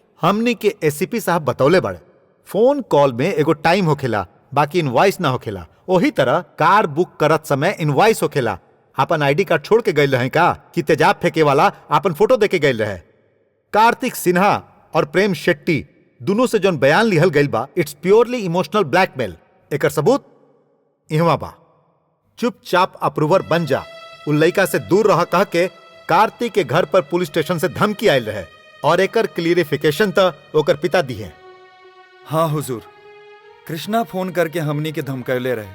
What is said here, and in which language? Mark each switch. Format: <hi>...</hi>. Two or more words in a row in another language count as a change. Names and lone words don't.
<bho>हमनी के एसीपी साहब बतौले बड़े, फोन कॉल में एगो टाइम होखेला, बाकी इनवॉइस ना होखेला। ओही तरह कार बुक करत समय इनवॉइस होखेला। अपन आईडी कार्ड छोड़ के गए रहे का कि तेजाब फेंके वाला अपन फोटो देके गए रहे? कार्तिक सिन्हा और प्रेम शेट्टी दोनों से जौन बयान लिहल गइल बा,</bho> <en>it's purely emotional blackmail.</en> <bho>एकर सबूत इहवा बा। चुपचाप अप्रूवर बन जा। उ लइका से दूर रह कह के कार्तिक के घर पर पुलिस स्टेशन से धमकी आयल रहे और एकर क्लियरिफिकेशन त ओकर पिता दी है। हाँ हुजूर, कृष्णा फोन करके हमनी के धमकैले रहे।</bho>